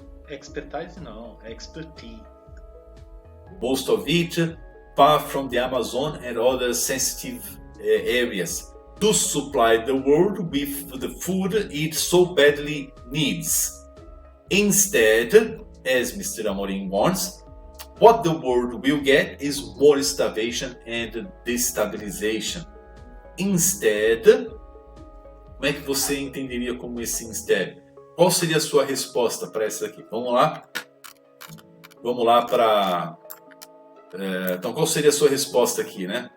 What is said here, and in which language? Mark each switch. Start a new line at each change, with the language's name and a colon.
Portuguese: Expertise não, expertise.
English: Most of it far from the Amazon and other sensitive areas to supply the world with the food it so badly needs. Instead, as Mr. Amorim warns, what the world will get is more starvation and destabilization.
Portuguese: Instead, como é que você entenderia como esse instead? Qual seria a sua resposta para essa aqui? Vamos lá? Vamos lá para... então, qual seria a sua resposta aqui, né?